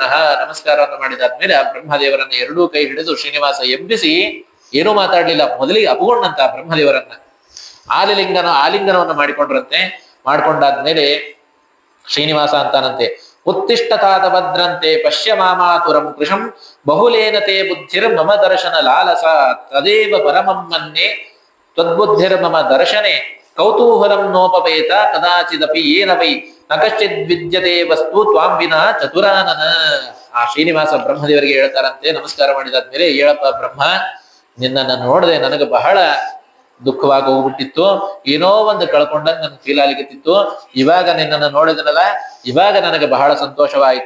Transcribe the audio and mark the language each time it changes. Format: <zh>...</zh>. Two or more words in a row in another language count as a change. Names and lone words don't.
<kn>ನಮಸ್ಕಾರವನ್ನು ಮಾಡಿದಾದ್ಮೇಲೆ ಆ ಬ್ರಹ್ಮದೇವರನ್ನ ಎರಡೂ ಕೈ ಹಿಡಿದು ಶ್ರೀನಿವಾಸ ಎಬ್ಬಿಸಿ ಏನೂ ಮಾತಾಡ್ಲಿಲ್ಲ, ಮೊದಲಿಗೆ ಅಪಗೊಂಡಂತ ಬ್ರಹ್ಮದೇವರನ್ನ ಆಲಿಂಗನವನ್ನು ಮಾಡಿಕೊಂಡ್ರಂತೆ. ಮಾಡ್ಕೊಂಡಾದ್ಮೇಲೆ ಶ್ರೀನಿವಾಸ ಅಂತಾನಂತೆ,</kn> <sa>ಉತ್ತಿಷ್ಠತಾದ ಭದ್ರಂತೆ ಪಶ್ಯ ಮಾಮಾತುರಂ ಕೃಶಂ ಬಹುಲೇನತೆ ಬುದ್ಧಿರ್ ಮಮ ದರ್ಶನ ಲಾಲಸ ತದೇವ ಪರಮಂ ಮನ್ಯೆ ತ್ವದ್ಬುದ್ಧಿರ್ಮಮ ದರ್ಶನೆ ಕೌತೂಹಲಂ ನೋಪವೇತ ಕದಾಚಿದಪಿ ಏನ ವೈ ನ ಕಶ್ಚಿದ್ ವಿದ್ಯತೆ ವಸ್ತು ತ್ವಾಂ ವಿನಾ ಚತುರಾನನ.</sa> <kn>ಆ ಶ್ರೀನಿವಾಸ ಬ್ರಹ್ಮದೇವರಿಗೆ ಹೇಳ್ತಾರಂತೆ ನಮಸ್ಕಾರ ಮಾಡಿದಾದ್ಮೇಲೆ, ಹೇಳಪ್ಪ ಬ್ರಹ್ಮ, ನಿನ್ನನ್ನು ನೋಡದೆ ನನಗೆ ಬಹಳ ದುಃಖವಾಗಿ ಹೋಗ್ಬಿಟ್ಟಿತ್ತು, ಏನೋ ಒಂದು ಕಳ್ಕೊಂಡಂಗೆ ನನ್ ಫೀಲ್ ಆಗ್ಲಿಕ್ಕಿತ್ತು. ಇವಾಗ ನಿನ್ನನ್ನು ನೋಡಿದನಲ್ಲ, ಇವಾಗ ನನಗೆ ಬಹಳ ಸಂತೋಷವಾಯಿತು.</kn>